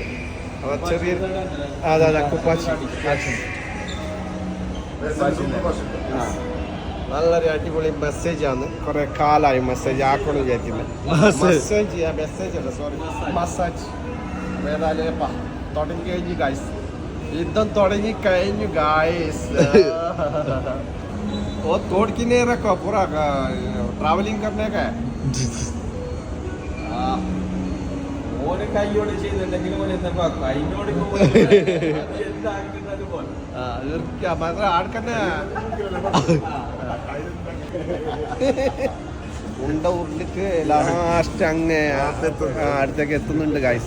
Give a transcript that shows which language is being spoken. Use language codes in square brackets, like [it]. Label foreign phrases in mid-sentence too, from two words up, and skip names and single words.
[ml] അപ്പോൾ ചെറിയ അതെ കുപ്പാച്ചി. നല്ലൊരു അടിപൊളി മെസ്സേജാണ്. കുറെ കാലമായി മെസ്സേജ് ആക്കണം വിചാരിക്കുന്നത്. മെസ്സേജ് അല്ല, സോറി, മസാജ്. ഏതായാലും തുടങ്ങി കഴിഞ്ഞു ഗായ്സ്, യുദ്ധം തുടങ്ങി കഴിഞ്ഞു ഗായ്സ്. [hi] वो तोड़ के नहीं रखो पूरा ट्रैवलिंग करने का है. [ml] ഓന് കൈയോട് ചെയ്തിട്ടുണ്ടെങ്കിൽ ആൾക്കന്നെ ഉണ്ട ഉരുളിക്ക് ലാസ്റ്റ് അങ്ങ് അടുത്തേക്ക് എത്തുന്നുണ്ട് ഗായ്സ്.